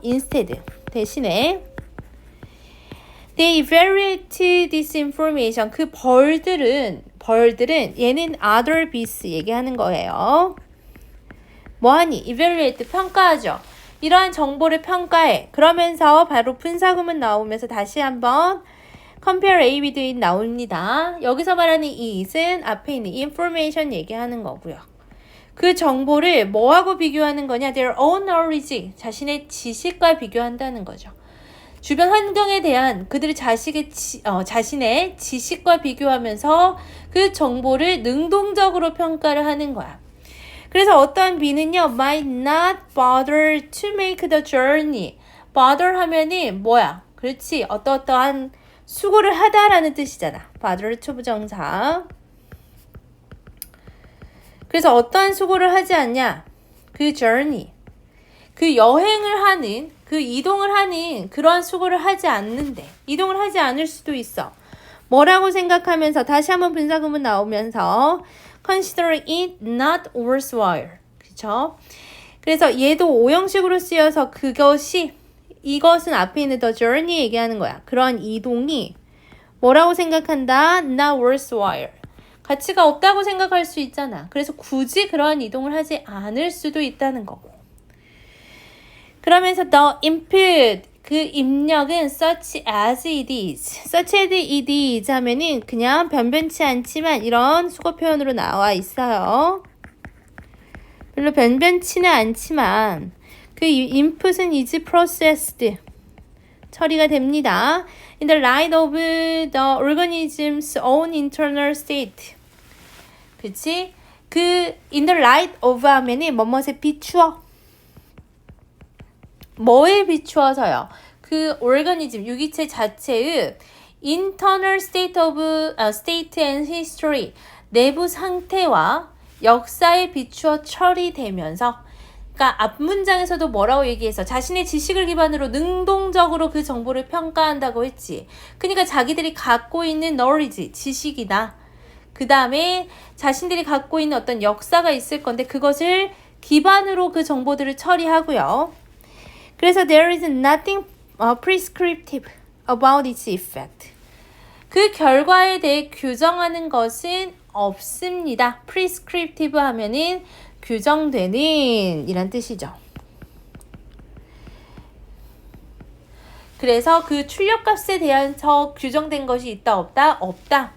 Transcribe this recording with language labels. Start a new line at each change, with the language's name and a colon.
English: instead
Korean: 대신에
English: they evaluate this information.
Korean: 그 벌들은 얘는 other bees 얘기하는 거예요. 뭐하니? evaluate 평가하죠. 이러한 정보를 평가해. 그러면서 바로 분사구문 나오면서 다시 한번
English: compare A with it
Korean: 나옵니다. 여기서 말하는 이 it은 앞에 있는 information 얘기하는 거고요. 그 정보를 뭐하고 비교하는 거냐?
English: Their own knowledge,
Korean: 자신의 지식과 비교한다는 거죠. 주변 환경에 대한 그들의 자신의 지식과 비교하면서 그 정보를 능동적으로 평가를 하는 거야. 그래서 어떠한 B는요,
English: might not bother to make the journey.
Korean: bother 하면은 뭐야? 그렇지, 어떠한 수고를 하다라는 뜻이잖아.
English: bother to
Korean: 부정사. 그래서 어떠한 수고를 하지 않냐? 그 journey, 그 여행을 하는, 그 이동을 하는 그러한 수고를 하지 않는데, 이동을 하지 않을 수도 있어. 뭐라고 생각하면서 다시 한번 분사구문 나오면서
English: consider it not worthwhile.
Korean: 그쵸? 그래서 얘도 오형식으로 쓰여서 이것은 앞에 있는 the journey 얘기하는 거야. 그러한 이동이 뭐라고 생각한다?
English: not worthwhile.
Korean: 가치가 없다고 생각할 수 있잖아. 그래서 굳이 그러한 이동을 하지 않을 수도 있다는 거고. 그러면서
English: the input,
Korean: 그 입력은
English: such as it is.
Korean: such as it is 하면은 그냥 변변치 않지만 이런 수거 표현으로 나와 있어요. 별로 변변치는 않지만 그 input은
English: is processed.
Korean: 처리가 됩니다.
English: In the light of the organism's own internal state.
Korean: 그치? in the light of 하면은 뭐뭇에 비추어. 뭐에 비추어서요? 그 organism, 유기체 자체의
English: internal state and history,
Korean: 내부 상태와 역사에 비추어 처리되면서, 그러니까 앞문장에서도 뭐라고 얘기해서 자신의 지식을 기반으로 능동적으로 그 정보를 평가한다고 했지. 그러니까 자기들이 갖고 있는 knowledge, 지식이나 그 다음에 자신들이 갖고 있는 어떤 역사가 있을 건데 그것을 기반으로 그 정보들을 처리하고요.
English: 그래서 there is nothing prescriptive about its effect.
Korean: 그 결과에 대해 규정하는 것은 없습니다. prescriptive 하면은 규정되는 이란 뜻이죠. 그래서 그 출력값에 대해서 규정된 것이 있다 없다? 없다.